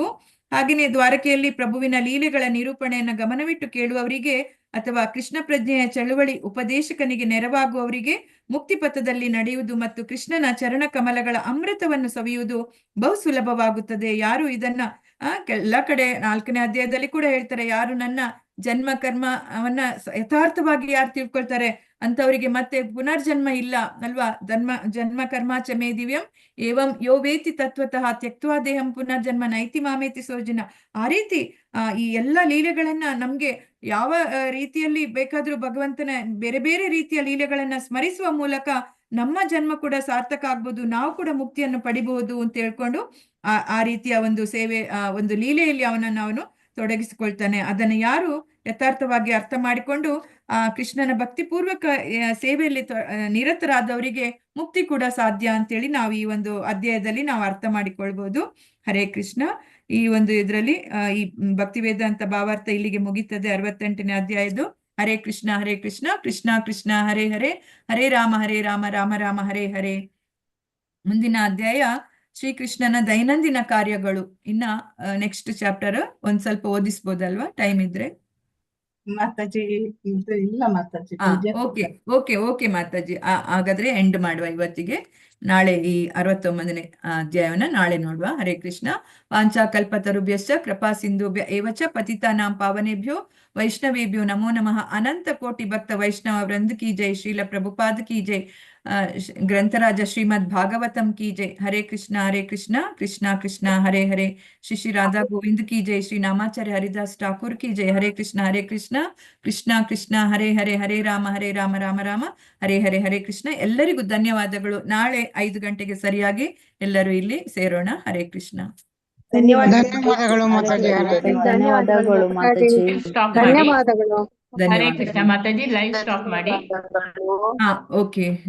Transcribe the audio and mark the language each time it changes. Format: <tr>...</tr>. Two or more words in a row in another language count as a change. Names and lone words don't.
<kn>ಹಾಗೆಯೇ ದ್ವಾರಕೆಯಲ್ಲಿ ಪ್ರಭುವಿನ ಲೀಲೆಗಳ ನಿರೂಪಣೆಯನ್ನ ಗಮನವಿಟ್ಟು ಕೇಳುವವರಿಗೆ ಅಥವಾ ಕೃಷ್ಣ ಪ್ರಜ್ಞೆಯ ಚಳುವಳಿ ಉಪದೇಶಕನಿಗೆ ನೆರವಾಗುವವರಿಗೆ ಮುಕ್ತಿ ಪಥದಲ್ಲಿ ನಡೆಯುವುದು ಮತ್ತು ಕೃಷ್ಣನ ಚರಣ ಕಮಲಗಳ ಅಮೃತವನ್ನು ಸವಿಯುವುದು ಬಹು ಸುಲಭವಾಗುತ್ತದೆ. ಯಾರು ಇದನ್ನ ಎಲ್ಲ ಕಡೆ 4ನೇ ಅಧ್ಯಾಯದಲ್ಲಿ ಕೂಡ ಹೇಳ್ತಾರೆ, ಯಾರು ನನ್ನ ಜನ್ಮ ಕರ್ಮವನ್ನ ಯಥಾರ್ಥವಾಗಿ ಯಾರು ತಿಳ್ಕೊಳ್ತಾರೆ ಅಂತವರಿಗೆ ಮತ್ತೆ ಪುನರ್ಜನ್ಮ ಇಲ್ಲ ಅಲ್ವಾ.</kn> <sa>ಜನ್ಮ ಕರ್ಮಾಚ ಮೇ ದಿವ್ಯಂ ಏವಂ ಯೋ ವೇತಿ ತತ್ವತಃ ತ್ಯಕ್ತ್ವಾ ದೇಹಂ ಪುನರ್ಜನ್ಮ ನೈತಿ ಮಾಮೇತಿ ಸೋಜಿನ.</sa> <kn>ಆ ರೀತಿ ಈ ಎಲ್ಲ ಲೀಲೆಗಳನ್ನ ನಮ್ಗೆ ಯಾವ ರೀತಿಯಲ್ಲಿ ಬೇಕಾದ್ರೂ ಭಗವಂತನ ಬೇರೆ ಬೇರೆ ರೀತಿಯ ಲೀಲೆಗಳನ್ನ ಸ್ಮರಿಸುವ ಮೂಲಕ ನಮ್ಮ ಜನ್ಮ ಕೂಡ ಸಾರ್ಥಕ ಆಗ್ಬೋದು, ನಾವು ಕೂಡ ಮುಕ್ತಿಯನ್ನು ಪಡಿಬಹುದು ಅಂತ ಹೇಳ್ಕೊಂಡು ಆ ರೀತಿಯ ಒಂದು ಸೇವೆ, ಒಂದು ಲೀಲೆಯಲ್ಲಿ ಅವನು ತೊಡಗಿಸಿಕೊಳ್ತಾನೆ. ಅದನ್ನು ಯಾರು ಯಥಾರ್ಥವಾಗಿ ಅರ್ಥ ಮಾಡಿಕೊಂಡು ಕೃಷ್ಣನ ಭಕ್ತಿಪೂರ್ವಕ ಸೇವೆಯಲ್ಲಿ ನಿರತರಾದವರಿಗೆ ಮುಕ್ತಿ ಕೂಡ ಸಾಧ್ಯ ಅಂತೇಳಿ ನಾವು ಈ ಒಂದು ಅಧ್ಯಾಯದಲ್ಲಿ ನಾವು ಅರ್ಥ ಮಾಡಿಕೊಳ್ಬಹುದು. ಹರೇ ಕೃಷ್ಣ. ಈ ಒಂದು ಇದರಲ್ಲಿ ಈ ಭಕ್ತಿ ವೇದಾಂತ ಭಾವಾರ್ಥ ಇಲ್ಲಿಗೆ ಮುಗಿತದೆ 68ನೇ ಅಧ್ಯಾಯದ್ದು.</kn> <sa>ಹರೇ ಕೃಷ್ಣ ಹರೇ ಕೃಷ್ಣ ಕೃಷ್ಣ ಕೃಷ್ಣ ಹರೇ ಹರೇ ಹರೇ ರಾಮ ರಾಮ ರಾಮ ಹರೇ ಹರೇ.</sa> <kn>ಮುಂದಿನ ಅಧ್ಯಾಯ ಶ್ರೀಕೃಷ್ಣನ ದೈನಂದಿನ ಕಾರ್ಯಗಳು. ಇನ್ನ</kn> <en>next chapter</en> <kn>ಒಂದ್ ಸ್ವಲ್ಪ ಓದಿಸ್ಬೋದಲ್ವಾ ಟೈಮ್ ಇದ್ರೆ? ಮಾತಾಜಿ ಇಲ್ಲ ಮಾತಾಜಿ. ಓಕೆ ಮಾತಾಜಿ. ಹಾಗಾದ್ರೆ ಎಂಡ್ ಮಾಡುವ ಇವತ್ತಿಗೆ. ನಾಳೆ ಈ 69ನೇ ಅಧ್ಯಾಯವನ್ನ ನಾಳೆ ನೋಡುವ. ಹರೇ ಕೃಷ್ಣ.</kn> <sa>ವಾಂಛಾ ಕಲ್ಪತರುಭ್ಯಶ್ಚ ಕೃಪಾ ಸಿಂಧುಭ್ಯ ಏವಚ ಪತಿತಾನಾಂ ಪಾವನೇಭ್ಯೋ ವೈಷ್ಣವೇಭ್ಯೋ ನಮೋ ನಮಃ.</sa> <hi>अनंत कोटि भक्त वैष्णव वृंद की जय। श्रील प्रभुपाद की जय. ग्रंथराज श्रीमद् भागवतम् की जय.</hi> <sa>ಹರೇ ಕೃಷ್ಣ ಕೃಷ್ಣ ಕೃಷ್ಣ ಹರೇ ಹರೇ. ಶ್ರೀ ರಾಧಾ ಗೋವಿಂದ</sa> <hi>की जय. श्री नामाचार्य हरिदास ठाकुर की जय.</hi> <sa>ಹರೇ ಕೃಷ್ಣ ಕೃಷ್ಣ ಕೃಷ್ಣ ಹರೇ ಹರೇ ಹರೇ ರಾಮ ರಾಮ ರಾಮ ಹರೇ ಹರೇ.</sa> <kn>ಹರೇ ಕೃಷ್ಣ. ಎಲ್ಲರಿಗೂ ಧನ್ಯವಾದಗಳು. ನಾಳೆ 5 ಗಂಟೆಗೆ ಸರಿಯಾಗಿ ಎಲ್ಲರೂ ಇಲ್ಲಿ ಸೇರೋಣ. ಹರೇ ಕೃಷ್ಣ. ಧನ್ಯವಾದಗಳು ಮಾತಾಜಿ. ಧನ್ಯವಾದಗಳು ಮಾತಾಜಿ. ಧನ್ಯವಾದಗಳು. ಹರೇ ಕೃಷ್ಣ ಮಾತಾಜಿ.</kn> <en>live stop</en> <kn>ಮಾಡಿ. ಓಕೆ.</kn>